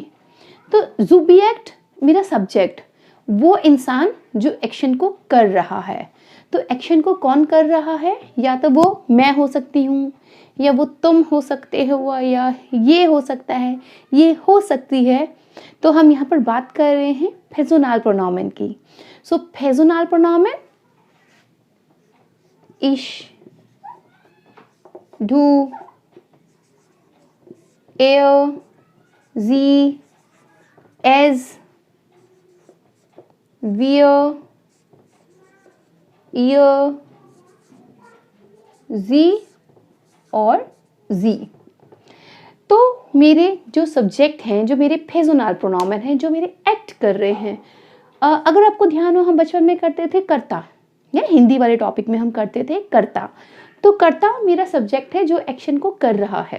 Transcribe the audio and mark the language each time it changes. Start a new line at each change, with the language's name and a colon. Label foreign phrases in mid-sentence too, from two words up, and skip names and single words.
Hindi: तो Subjekt मेरा सब्जेक्ट, वो इंसान जो एक्शन को कर रहा है। तो एक्शन को कौन कर रहा है? या तो वो मैं हो सकती हूँ, या वो तुम हो सकते हो, या ये हो सकता है, ये हो सकती है। तो हम यहाँ पर बात कर रहे हैं
English: personal pronoun
Hindi: की।
English: personal pronoun
German: ich, du, er, sie, es, wir, ihr, sie और जी।
Hindi: तो मेरे जो सब्जेक्ट हैं, जो मेरे
English: personal pronoun
Hindi: हैं, जो मेरे एक्ट कर रहे हैं, अगर आपको ध्यान हो, हम बचपन में करते थे कर्ता, या हिंदी वाले टॉपिक में हम करते थे कर्ता। तो कर्ता मेरा सब्जेक्ट है जो एक्शन को कर रहा है।